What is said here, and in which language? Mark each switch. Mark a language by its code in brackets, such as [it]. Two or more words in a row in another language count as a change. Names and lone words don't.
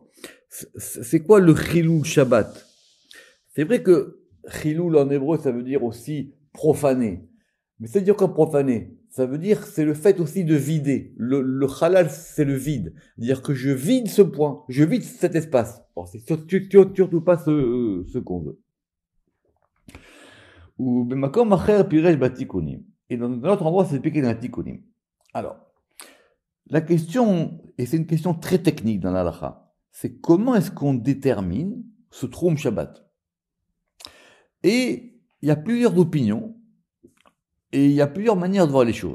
[fr] C'est quoi le [he] חילול שבת? [fr] C'est vrai que Chilul en hébreu, ça veut dire aussi profaner. Mais ça veut dire quoi profaner? Ça veut dire c'est le fait aussi de vider. Le halal, c'est le vide. C'est-à-dire que je vide ce point, je vide cet espace. Bon, c'est surtout pas ce qu'on veut. [he] ובמקום אחר פירש בתיקונים. [fr] Et dans un autre endroit, c'est expliqué dans la tikkunim. Alors, la question, et c'est une question très technique dans l'halakha, c'est comment est-ce qu'on détermine ce [he] תחום שבת? [fr] Et il y a plusieurs opinions, et il y a plusieurs manières de voir les choses.